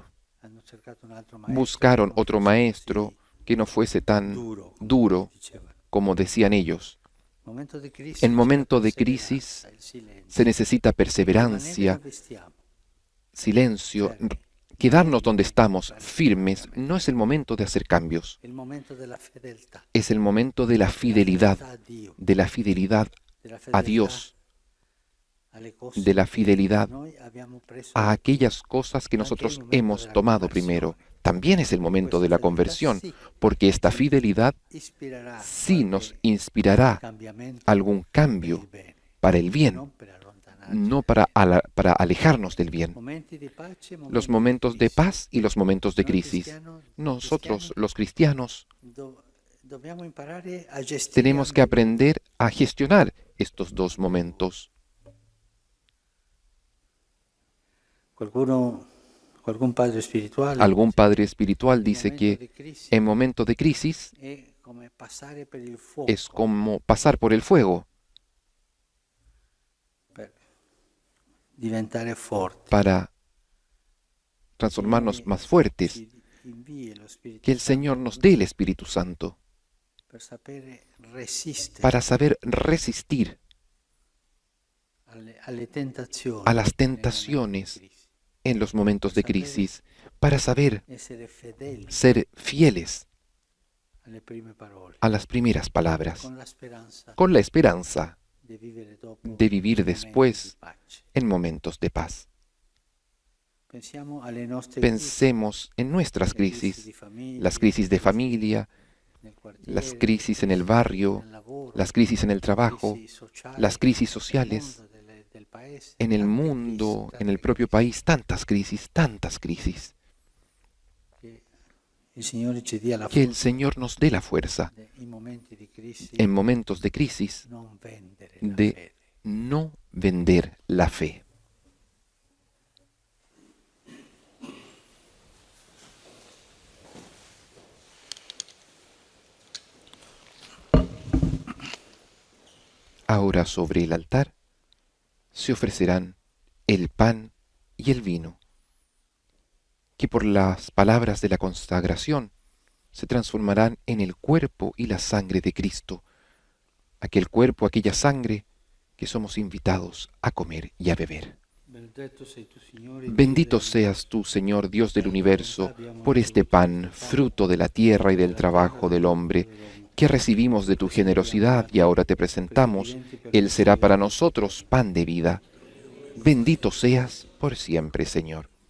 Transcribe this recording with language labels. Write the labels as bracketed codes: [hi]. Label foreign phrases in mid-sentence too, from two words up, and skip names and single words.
[it] hanno cercato un altro maestro [es] Buscaron [it] che non [es] otro [it] fosse maestro così [es] que no fuese tan duro [it] diceva. [es] como decían ellos. [it] Momento di crisi [es] En [it] c'è [es] momento de [it] perseveranza, [es] crisis [it] il silenzio. [es] se necesita perseverancia, [it] Rimanere dove stiamo, [es] silencio. Quedarnos donde estamos, firmes, no es el momento de hacer cambios. [it] il momento della fedeltà, [es] Es el momento de la fidelidad, [it] a Dio, [es] de la fidelidad [it] della [es] a [it] fedeltà [es] Dios, [it] alle cose [es] de la [it] che [es] fidelidad [it] noi abbiamo preso [es] a aquellas cosas que nosotros hemos tomado primero. También es el momento de la conversión, porque esta fidelidad [it] ispirerà [es] sí nos [it] qualche [es] inspirará [it] cambiamento [es] algún [it] per [es] cambio [it] il bene, [es] para el bien, [it] non per allontanarci. [es] no para alejarnos del bien. [it] Momenti di pace, [es] Los [it] momenti [es] momentos [it] di [es] de [it] crisi. [es] paz y los momentos de [it] Noi [es] crisis. Nosotros, [it] cristiani, [es] los cristianos, [it] dobbiamo imparare a gestire [es] tenemos que aprender a gestionar estos dos momentos. [it] Qualcun padre spirituale [es] Algún padre espiritual [it] il [es] dice [it] momento [es] que [it] di crisi [es] en momento de crisis [it] è come passare per il fuoco [es] es como pasar por el fuego. [it] per diventare forti. [es] para transformarnos más fuertes, [it] Ci invii lo Spirito [es] que el Señor nos dé el Espíritu Santo [it] per sapere resistere [es] para saber resistir [it] alle tentazioni [es] a las [it] nei momenti di [es] tentaciones [it] crisi. [es] en los momentos de crisis, para saber [it] Essere fedeli [es] ser fieles [it] alle prime parole, [es] a las primeras palabras, [it] con la speranza [es] con la esperanza [it] di vivere dopo [es] de vivir [it] momenti [es] después [it] di pace. [es] en momentos de paz. [it] Pensiamo alle nostre [es] Pensemos en nuestras [it] crisi [es] crisis, [it] di famiglia, [es] las crisis de familia, [it] nel quartiere, [es] las crisis en el barrio, [it] nel lavoro, [es] las crisis en el trabajo, [it] crisi sociali, [es] las crisis [it] nel [es] sociales, [it] mondo del paese, [es] en el [it] tante [es] mundo, [it] crisi, [es] en el propio país, tantas crisis, tantas crisis. [it] che il Signore ci dia la [es] Que el [it] forza [es] Señor nos dé la fuerza [it] in momenti di crisi [es] en momentos de crisis [it] non vendere la [es] de [it] fede. [es] no vender la fe. Ahora sobre el altar se ofrecerán el pan y el vino, que por las palabras de la consagración se transformarán en el cuerpo y la sangre de Cristo, aquel cuerpo, aquella sangre que somos invitados a comer y a beber. [it] Benedetto sei tu, Signore, [es] Bendito seas tú, Señor Dios del universo, por este pan, fruto de la tierra y del trabajo del hombre, que recibimos de tu generosidad y ahora te presentamos. Él será para nosotros pan de vida. Bendito seas por siempre, Señor.